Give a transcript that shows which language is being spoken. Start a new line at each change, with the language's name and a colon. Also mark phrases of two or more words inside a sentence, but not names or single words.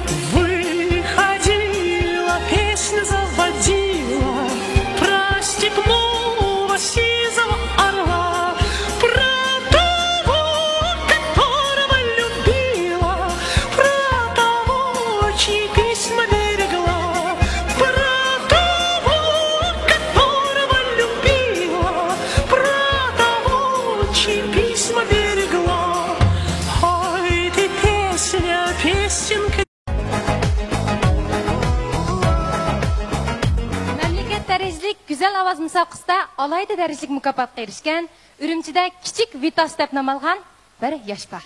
Russian: Выходила, песню заводила про степного сизого орла, про того, которого любила, про того, чьи письма берегла, про того, которого любила, про того, чьи письма берегла. Ой, ты песня, песенка.
Uyghur: Memleket dereclik güzel avaz müsabaqasida alayda dereclik mukofotga erishgan, Urumchida kichik Vitos deb nom olgan bir yosh bor.